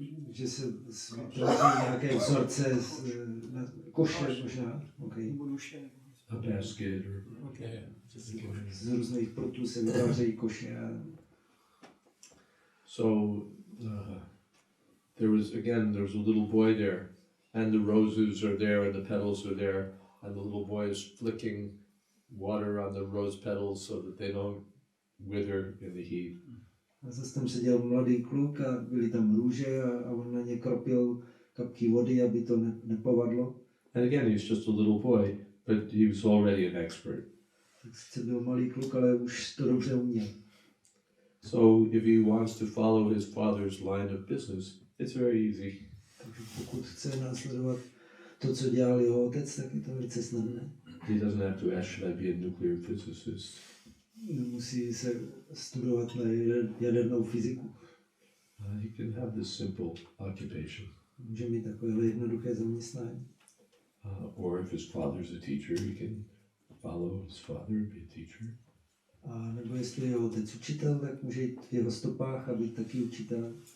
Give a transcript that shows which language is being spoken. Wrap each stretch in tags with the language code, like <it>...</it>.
<cs>Že se vytváří nějaké vzorce na koše možná. Okay.</cs> <en>A basket or... Okay.</en> <cs>Z různých prutů se vytvářejí koše.</cs> <en>So there was a little boy there, and the roses are there and the petals are there, and the little boy is flicking water on the rose petals so that they don't wither in the heat.</en> <cs>A zase tam seděl mladý kluk a byly tam růže a on na ně kropil kapky vody, aby to nepovadlo.</cs> <en>And again, he's just a little boy, but he was already an expert.</en> <cs>Tak sice byl malý kluk, ale už to dobře uměl.</cs> <en>So if he wants to follow his father's line of business, it's very easy.</en> <cs>Takže pokud chce následovat to, co dělal jeho otec, tak je to velice snadné.</cs> <en>He doesn't have to ask, should I be a nuclear physicist?</en> <cs>Musí se studovat na jadernou fyziku.</cs> <en>He can have this simple occupation.</en> <cs>Může mít takovéhle jednoduché zaměstnání.</cs> <en>Or if his father's a teacher, he can follow his father and be a teacher.</en> <cs>A nebo jestli je otec učitel, tak může jít v jeho stopách a být taky učitel.</cs>